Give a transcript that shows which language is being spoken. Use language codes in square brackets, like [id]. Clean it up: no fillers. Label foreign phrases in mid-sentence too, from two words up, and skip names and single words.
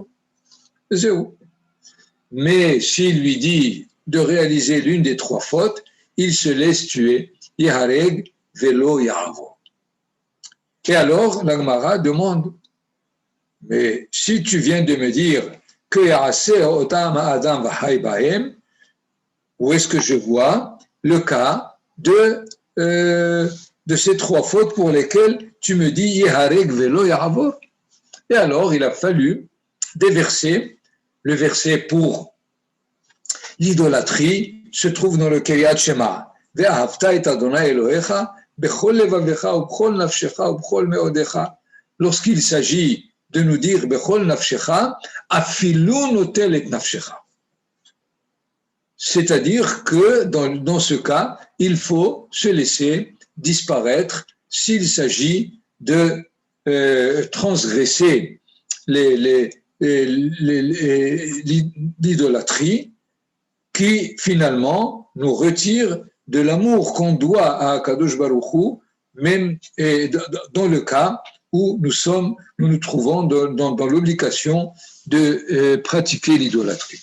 [fr] C'est où? Mais s'il lui dit de réaliser l'une des trois fautes, il se laisse tuer. [he] יהרג ואל יעבור. [fr] Et alors, la Gemara demande, mais si tu viens de me dire que [he] יעשה אותם האדם וחי בהם, [fr] où est-ce que je vois le cas de ces trois fautes pour lesquelles tu me dis [he] יהרג ואל יעבור? [fr] Et alors, il a fallu des versets. Le verset pour l'idolâtrie se trouve dans le Kiryat Shema. [he] ואהבת את ה׳ אלהיך בכל לבבך ובכל נפשך ובכל מאדך. [fr] Lorsqu'il s'agit de nous dire [he] בכל נפשך אפילו נוטל את נפשך. [fr] C'est-à-dire que dans ce cas, il faut se laisser disparaître s'il s'agit de transgresser l'idolâtrie qui finalement nous retire de l'amour qu'on doit à Akadosh Baruch Hu, même dans le cas où nous nous trouvons dans l'obligation de pratiquer l'idolâtrie.